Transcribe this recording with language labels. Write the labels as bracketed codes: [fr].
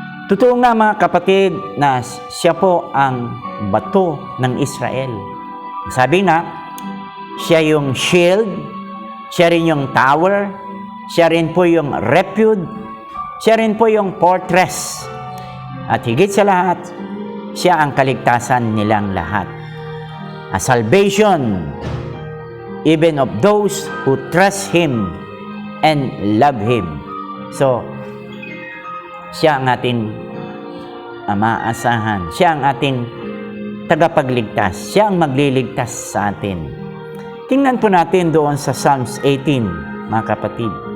[tl] Totoo nga mga kapatid na siya po ang bato ng Israel. Sabi nga, siya yung shield, siya rin yung tower, siya rin po yung refuge, siya rin po yung fortress. At higit sa lahat, siya ang kaligtasan nilang lahat. [en] A salvation even of those who trust Him and love Him. [tl] So, siya ang ating maasahan. Siya ang ating tagapagligtas. Siya ang magliligtas sa atin. Tingnan po natin doon sa Psalms 18, mga kapatid.